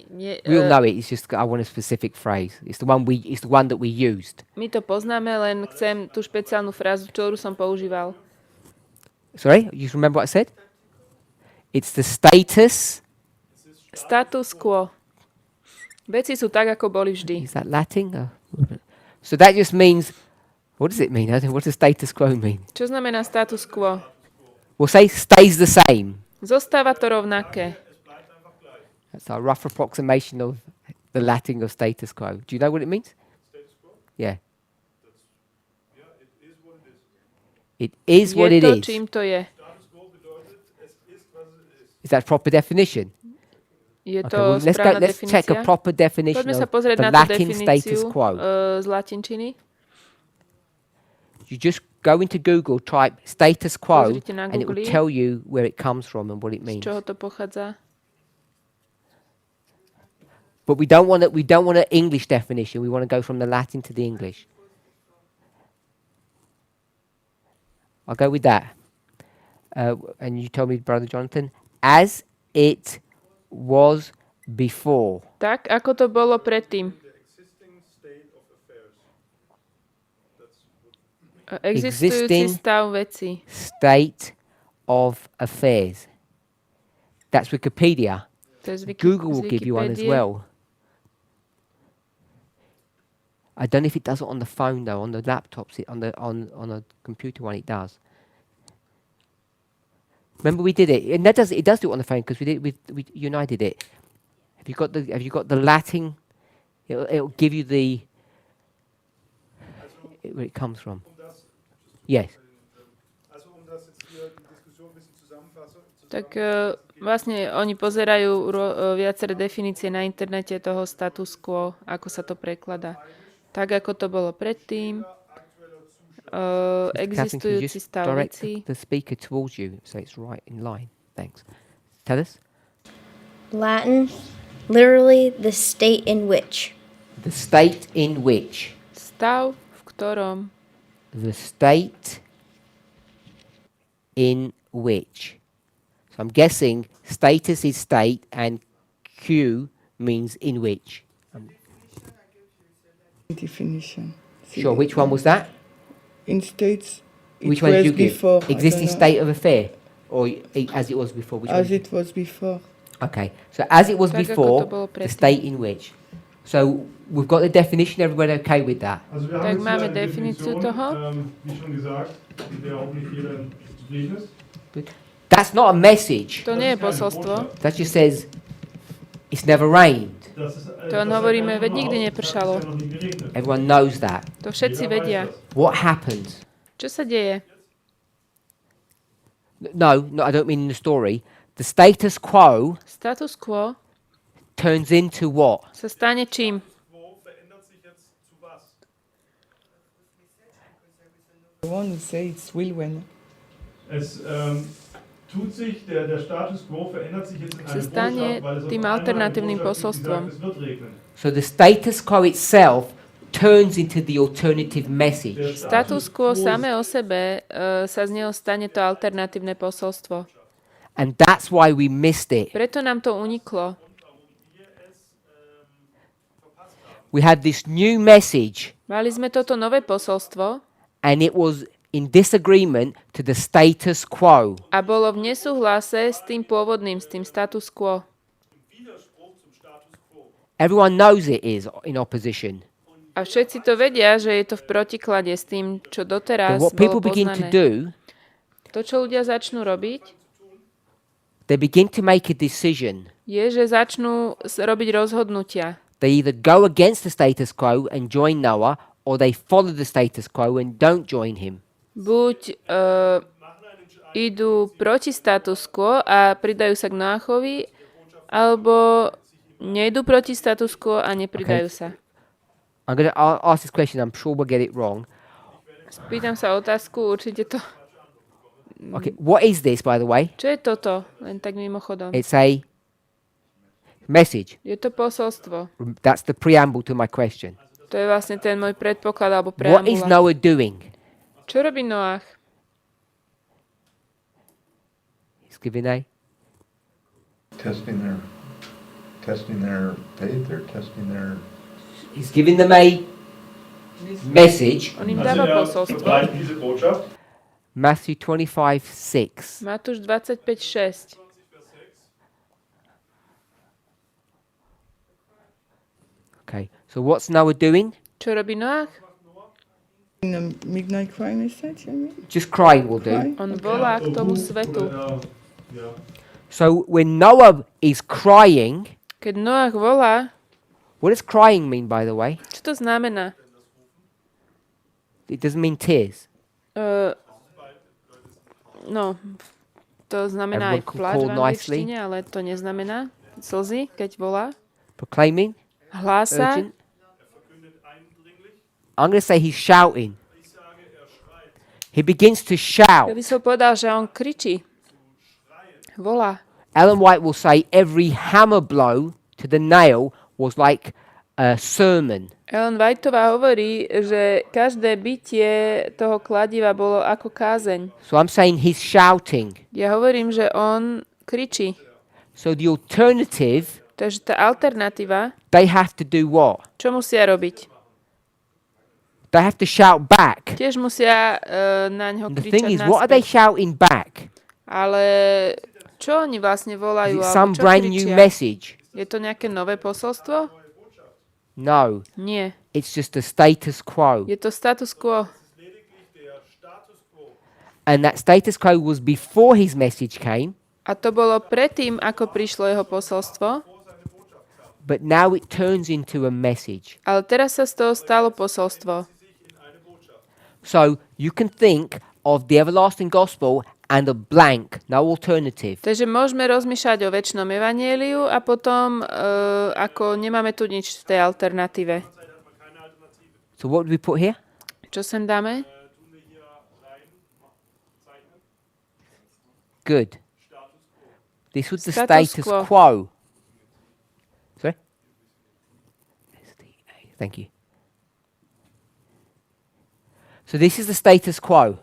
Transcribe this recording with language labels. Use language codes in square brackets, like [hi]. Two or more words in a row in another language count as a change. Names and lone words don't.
[en] We all know it. It's just I want a specific phrase. It's the one that we used. [sk] My to poznáme, len chcem tú špeciálnu frázu, ktorú som používal. [en] Sorry, you remember what I said? It's the status. Status quo. [sk] Veci sú tak, ako boli vždy. [en] Is that Latin? So that just means. What does it mean? What does status quo mean? [sk] Čo znamená status quo? [en] We'll say stays the same. [sk] Zostáva to rovnaké. [en] That's our rough approximation of the Latin of status quo. Do you know what it means? Yeah. It is what [sk] Je [en] it [sk] to, [en] is. [sk] čím to je. [en] Is that proper definition? [sk] Je [en] Okay, [sk] to [en] well, [sk] správna [en] let's check a [sk] definícia. [en] proper definition [sk] Poďme sa [en] of [sk] pozrieť [en] the [sk] na tú [en] Latin status [sk] definíciu [en] quo. [sk] z latinčiny. [en] You just go into Google, type status quo, [sk] Pozrite na [en] and it will [sk] Google. [en] tell you where it comes from and what it [sk] Z [en] means. [sk] čoho to pochádza? [en] But we don't want an English definition. We want to go from the Latin to the English. I'll go with that. And you told me, Brother Jonathan, as it was before. [sk] Tak, ako to bolo predtým. Existujúci stav veci. [en] state of affairs. That's Wikipedia. [sk] To je z [en] Google will [sk] z [en] give you one as [sk] Wikipédie. [en] well. I don't know if it does it on the phone though. On the laptops, on a computer one, it does. Remember we did it, and it does do it on the phone because we you and I did it. Have you got the Latin? It'll give you where it comes from. Yes. [sk] Tak vlastne oni pozerajú viaceré definície na internete toho status quo, ako sa to prekladá. Tak, ako to bolo predtým, existujúci stav veci. [en] The speaker towards you, so it's right in line. Thanks. Tell us. Latin, literally the state in which. The state in which. [sk] Stav, v ktorom. [en] The state in which. So I'm guessing status is state and Q means in which. Definition. Sure, which one was that? In states, it Which one was did you give? before. I Existing don't know. state of affair? Or as it was before? Which As one? it was before. Okay, so as it was [sk] Tak, ako [en] before, [sk] to bolo [en] the [sk] predtým. [en] state in which. So we've got the definition, everybody okay with that? [de] Also wir [sk] Tak [de] haben jetzt [sk] máme [de] hier eine [sk] definíciu [de] Definition, [sk] toho. [de] wie schon gesagt, mit der auch nicht jeder zufrieden ist. [en] That's not a message. [sk] To nie je posolstvo. [en] That just says it's never rained. [de] Das ist, [sk] To len hovoríme, veď nikdy nepršalo. [de] noch nie geregnet. [en] Everyone knows that. [sk] To všetci [de] Jeder weiß [sk] vedia. [de] das. [en] What happens? [sk] Čo sa deje? [en] No, I don't mean in the story. The status quo [sk] Status quo [en] turns into what? [sk] sa stane čím? [de] Wo verändert sich jetzt zu was? [en] The one who says it's will when. [de] Es tut sich, der Status quo verändert sich jetzt in [sk] Sa [de] eine [sk] stane [de] Botschaft, weil es auf [sk] tým [de] einmal eine [sk] alternatívnym [de] Botschaft gibt, die [sk] posolstvom. [de] sagt, es wird regnen. [en] So the status quo itself turns into the alternative message. [sk] Status quo samé o sebe sa z neho stane to alternatívne posolstvo. [en] And that's why we missed it. [sk] Preto nám to uniklo. [en] We had this new message [sk] Mali sme toto nové posolstvo [en] and it was in disagreement to the status quo. [sk] a bolo v nesúhlase s tým pôvodným, s tým status quo. [en] Everyone knows it is in opposition. [sk] A všetci to vedia, že je to v protiklade s tým, čo [en] But [sk] doteraz [en] what people [sk] bolo [en] begin to [sk] poznané. [en] do, [sk] To, čo ľudia začnú robiť, [en] they begin to make a decision. [sk] je, že začnú robiť rozhodnutia. [en] They either go against the status quo and join Noah, or they follow the status quo and don't join him. [sk] Buď idú proti status quo a pridajú sa k Noachovi, alebo nejdú proti status quo a nepridajú sa. [en] I'm going to ask this question. I'm sure we'll get it wrong. [sk] Spýtam sa otázku, určite to... [en] Okay, what is this, by the way? [sk] Čo je toto? Len tak mimochodom. [en] It's a message. [sk] Je to posolstvo. [en] That's the preamble to my question. [sk] To je vlastne ten môj predpoklad alebo [en] What is [sk] preambula. [en] Noah doing? [sk] Čo robí Noach? [en] He's giving a Testing their faith or testing their... He's giving them a message. [sk] On im [de] Also [sk] dáva er posolstvo. [de] verbreitet diese Botschaft. [en] Matthew 25:6. [sk] Matúš 25:6. [en] Okay, so what's Noah doing? [sk] Čo robí Noach? [en] In a midnight cry message, I mean. Just crying will do. Cry. [sk] On volá k tomu svetu. Ja. [en] So when Noah is crying, [sk] Keď Noach volá, [en] what does crying mean, by the way? [sk] čo to znamená? [en] It doesn't mean tears. [sk] No, to znamená [en] Everyone [sk] aj [en] can [sk] pláč [en] call [sk] v [en] nicely. [sk] angličtine, ale to neznamená slzy, keď volá. [en] Proclaiming, [sk] Hlása. [en] urgent. I'm going to say he's shouting. He begins to [sk] Ja [en] shout. [sk] by som povedal, že on kričí. Volá. [en] Ellen White will say every hammer blow to the nail was like a sermon. [sk] Ellen Whiteová hovorí, že každé bitie toho kladiva bolo ako kázeň. [en] So I'm saying he's shouting. [sk] Ja hovorím, že on kričí. [en] So the alternative, [sk] Takže tá alternatíva, [en] they have to do what? [sk] čo musia robiť? [en] they have to shout back. [sk] Tiež musia na ňo [en] And the thing [sk] kričať [en] is, what are they [sk] naspäť. [en] shouting back? [sk] Ale čo oni vlastne [en] Is [sk] volajú? [en] it [sk] Alebo [en] some [sk] čo [en] brand new [sk] kričia? [en] message? [sk] Je to nejaké nové posolstvo? [en] No, [sk] Nie. [en] it's just the status quo. [sk] Je to status quo. [en] And that status quo was before his message came, [sk] A to bolo predtým, ako prišlo jeho posolstvo. [en] but now it turns into a message. [sk] Ale teraz sa z toho stalo posolstvo. [en] So you can think of the everlasting gospel and a blank, no alternative. [sk] Takže môžeme rozmýšľať o večnom evanjeliu a potom, ako nemáme tu nič v tej alternatíve. [en] So what do we put here? [sk] Čo sem dáme? [en] Good. This was the Status status quo. quo. Sorry? Thank you. So this is the status quo.